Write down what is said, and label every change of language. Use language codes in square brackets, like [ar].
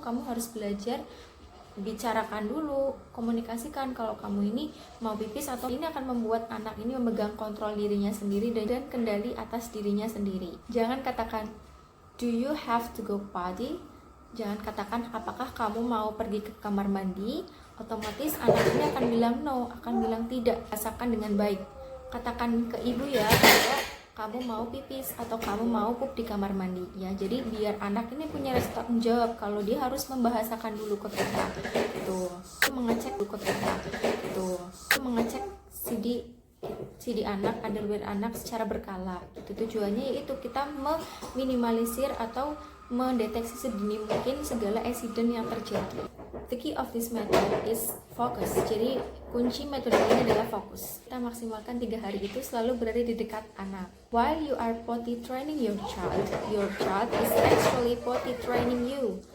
[id] Kamu harus belajar bicarakan dulu, komunikasikan kalau kamu ini mau pipis atau ini akan membuat anak ini memegang kontrol dirinya sendiri dan kendali atas dirinya sendiri. Jangan katakan, [en] do you have to go potty? [id] Jangan katakan apakah kamu mau pergi ke kamar mandi. Otomatis anak ini akan bilang no, akan bilang tidak. Rasakan dengan baik. Katakan ke ibu ya kalau kamu mau pipis atau kamu mau pup di kamar mandi ya. Jadi biar anak ini punya rasa tanggung jawab kalau dia harus membahasakan dulu ke kita gitu, mengecek dulu ke kita gitu, mengecek CD anak, underwear anak secara berkala gitu. Tujuannya yaitu kita meminimalisir atau mendeteksi sedini mungkin segala insiden yang terjadi. [en] The key of this method is focus. [id] Jadi kunci metode ini adalah fokus. Kita maksimalkan 3 hari itu selalu berada di dekat anak. [en] While you are potty training your child is actually potty training you.